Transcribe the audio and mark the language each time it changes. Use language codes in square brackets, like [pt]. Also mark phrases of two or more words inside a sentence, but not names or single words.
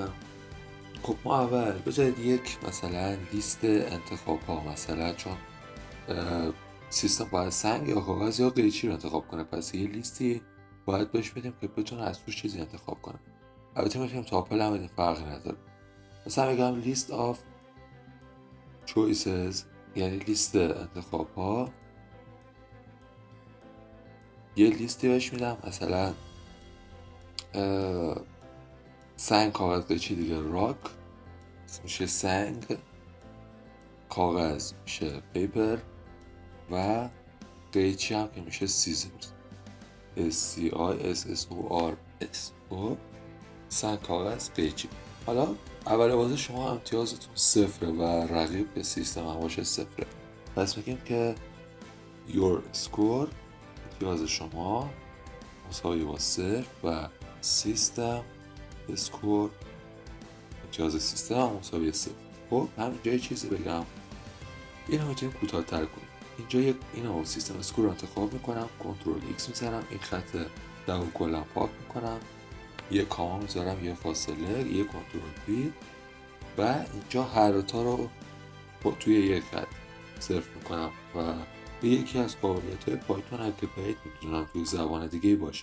[fa] خب ما اول بذارید یک مثلا لیست انتخاب ها، مثلا چون سیستم باید سنگ یا کاغذ یا قیچی رو انتخاب کنه، پس یه لیستی باید بهش بدیم که بتونه از توش چیزی انتخاب کنه. البته میتونیم تاپل هم بدیم، فرقی نداره. مثلا بگم [en] list of choices [fa] یعنی لیست انتخاب ها. یه لیستی بهش میدم مثلا سنگ کاغذ قیچی دیگه راک میشه سنگ، کاغذ میشه پیپر و قیچی هم که میشه [en] scissors SCISSORS. [fa] سنگ کاغذ قیچی. حالا اول بازی شما امتیازتون صفره و رقیب به سیستم هم باشه صفره، پس میگیم که [en] your score [fa] امتیاز شما مساوی با صفر و [en] system score [fa] امتیاز سیستم هم مساوی صفر. خب همینجا یه چیزی بگم، اینو میتونیم کوتاه‌تر کنیم. اینجا اینو [en] system score [fa] رو انتخاب میکنم، [en] control X [fa] میزنم، این خط دو کلا پاک میکنم، یه کاما میذارم، یه فاصله، یه [en] control P [fa] و اینجا هر دوتا رو توی یک خط صرف میکنم و به یکی از قابلیت‌های پایتون اگه بهت میتونم توی زبان دیگه باشه.